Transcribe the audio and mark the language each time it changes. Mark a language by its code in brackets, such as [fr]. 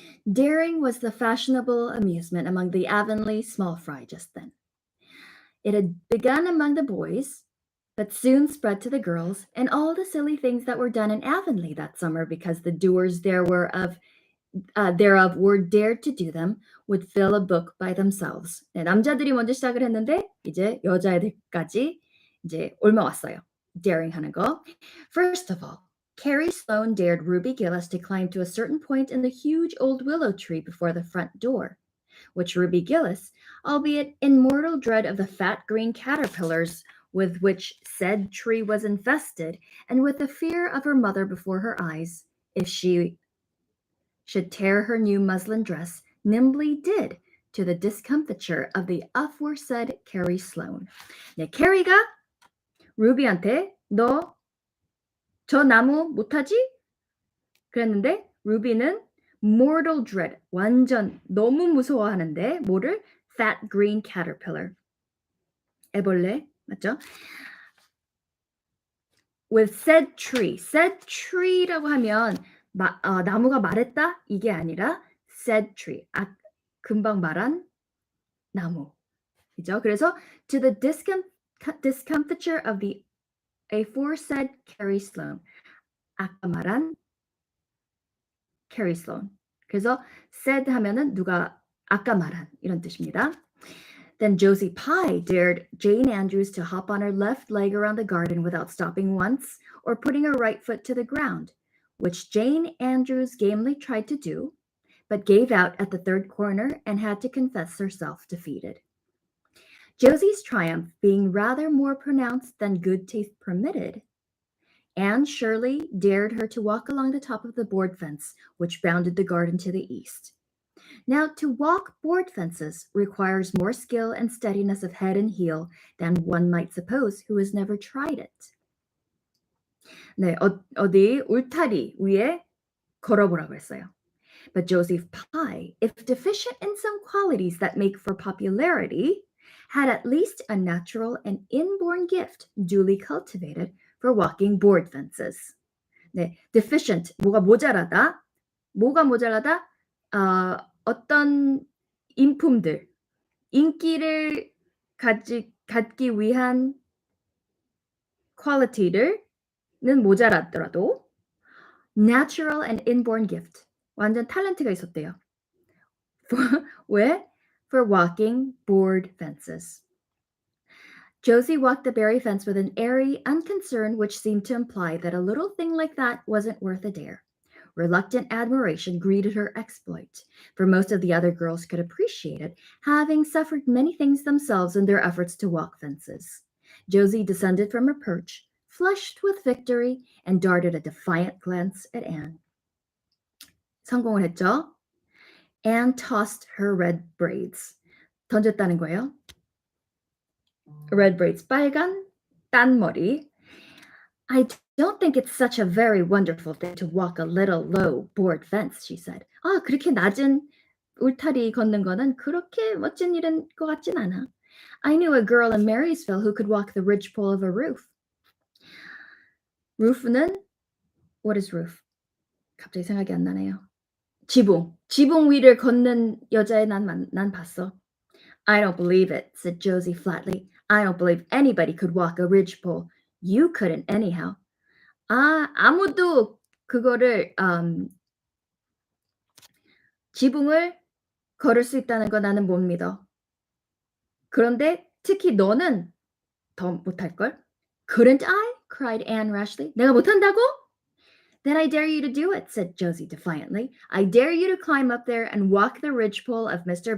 [en] Daring was the fashionable amusement among the Avonlea small fry just then. It had begun among the boys, but soon spread to the girls, and all the silly things that were done in Avonlea that summer because the doers thereof were dared to do them would fill a book by themselves. [ko] 네, 남자들이 먼저 시작을 했는데 이제 여자애들까지 이제 옮아왔어요. Daring 하는 거. [en] First of all, Carrie Sloane dared Ruby Gillis to climb to a certain point in the huge old willow tree before the front door, which Ruby Gillis, albeit in mortal dread of the fat green caterpillars with which said tree was infested, and with the fear of her mother before her eyes, if she should tear her new muslin dress, nimbly did, to the discomfiture of the aforesaid Carrie Sloane. [ko] 네, Carrie가 루비한테 너 저 나무 못하지? 그랬는데 루비는 [en] mortal dread, [ko] 완전 너무 무서워하는데 뭐를? [en] Fat green caterpillar. [ko] 애벌레, 맞죠? [en] With said tree [ko] 라고 하면 나무가 말했다? 이게 아니라 [en] said tree, [ko] 금방 말한 나무. 그죠? 그래서 [en] to the discomfiture of the aforesaid Carrie Sloane. [ko] 아까 말한 Carrie Sloane. 그래서 said 하면은 누가 아까 말한 이런 뜻입니다. [en] Then Josie Pie dared Jane Andrews to hop on her left leg around the garden without stopping once or putting her right foot to the ground, which Jane Andrews gamely tried to do, but gave out at the third corner and had to confess herself defeated. Josie's triumph being rather more pronounced than good taste permitted, Anne Shirley dared her to walk along the top of the board fence which bounded the garden to the east. Now, to walk board fences requires more skill and steadiness of head and heel than one might suppose who has never tried it. [ko] 네, 어디 울타리 위에 걸어보라고 했어요. [en] But Josie Pie, if deficient in some qualities that make for popularity, had at least a natural and inborn gift duly cultivated for walking board fences. [ko] 네, deficient, 뭐가 모자라다. 뭐가 모자라다? 어떤 인품들, 인기를 갖기 위한 quality들은 모자라더라도 [en] natural and inborn gift, [ko] 완전 탤런트가 있었대요. 왜? [en] For walking board fences. Josie walked the berry fence with an airy unconcern which seemed to imply that a little thing like that wasn't worth a dare. Reluctant admiration greeted her exploit, for most of the other girls could appreciate it, having suffered many things themselves in their efforts to walk fences. Josie descended from her perch, flushed with victory, and darted a defiant glance at Anne. [ko] 성공을 했죠? [en] Anne tossed her red braids. [ko] 던졌다는 거예요. [en] Red braids, [ko] 빨간 딴머리. [en] I don't think it's such a very wonderful thing to walk a little low board fence, she said. [ko] 그렇게 낮은 울타리 걷는 거는 그렇게 멋진 일인 것 같진 않아. [en] I knew a girl in Marysville who could walk the ridgepole of a roof. roof는 what is roof? [ko] 갑자기 생각이 안 나네요. 지붕 위를 걷는 여자애 난 봤어. [en] I don't believe it, said Josie flatly. I don't believe anybody could walk a ridgepole. You couldn't anyhow. [ko] 아무도 그거를 지붕을 걸을 수 있다는 거 나는 못 믿어. 그런데 특히 너는 더 못할걸? [en] Couldn't I? cried Anne rashly. [ko] 내가 못한다고? [en] Then I dare you to do it, said Josie defiantly. I dare you to climb up there and walk the ridgepole of Mr.